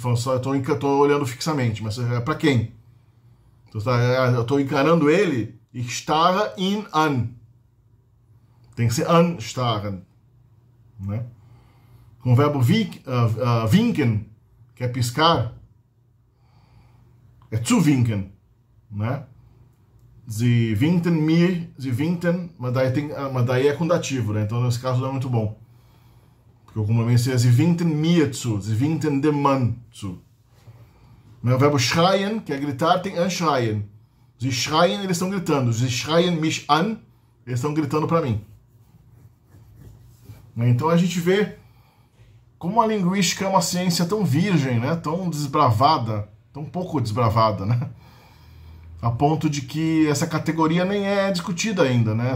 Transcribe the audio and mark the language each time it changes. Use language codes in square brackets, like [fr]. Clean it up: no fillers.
[pt] Eu estou olhando fixamente, mas é para quem? Eu estou encarando ele. [de] Ich starre ihn an. [pt] Tem que ser anstarren, né? Com o verbo winken, que é piscar, é zuwinken, né? [de] Sie winkten mir, sie winkten, [pt] mas daí é com dativo, né? Então nesse caso não é muito bom. Porque o complemento seria [de] sie winkten mir zu, sie winkten dem Mann zu. [pt] O verbo schreien, que é gritar, tem anschreien. [de] Sie schreien, [pt] eles estão gritando. [de] Sie schreien mich an, [pt] eles estão gritando para mim. Então a gente vê como a linguística é uma ciência tão virgem, né? Tão desbravada, tão pouco desbravada, né? A ponto de que essa categoria nem é discutida ainda, né?